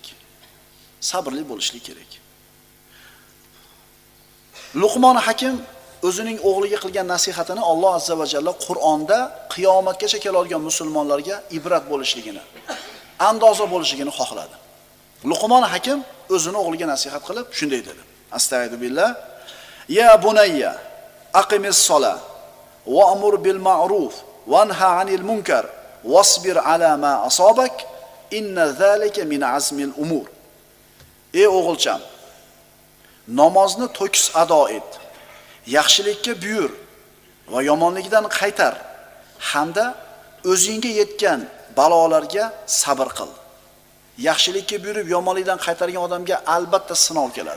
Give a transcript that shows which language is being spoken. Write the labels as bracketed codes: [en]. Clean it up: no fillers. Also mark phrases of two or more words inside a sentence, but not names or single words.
[uz] Sabrli bo'lishlik kerak. Luqmon Hakim o'zining o'g'liga qilgan nasihatini Alloh [ar] عز وجل [uz] Qur'onda qiyomatgacha keladigan musulmonlarga ibrat bo'lishligini, andoza bo'lishligini xohladi. Luqmon Hakim o'zining o'g'liga nasihat qilib shunday dedi. Astagfirullah. [ar] يا بني أقم الصلاة وأمر بالمعروف وانه عن المنكر واصبر على ما أصابك إن ذلك من عزم الأمور. [uz] Ey o'g'ilcham, namozni to'kis ado et. Yaxshilikka buyur va yomonlikdan qaytar hamda o'zingga yetgan balolarga sabr qil. Yaxshilikka buyurib yomonlikdan qaytargan odamga albatta sinov keladi.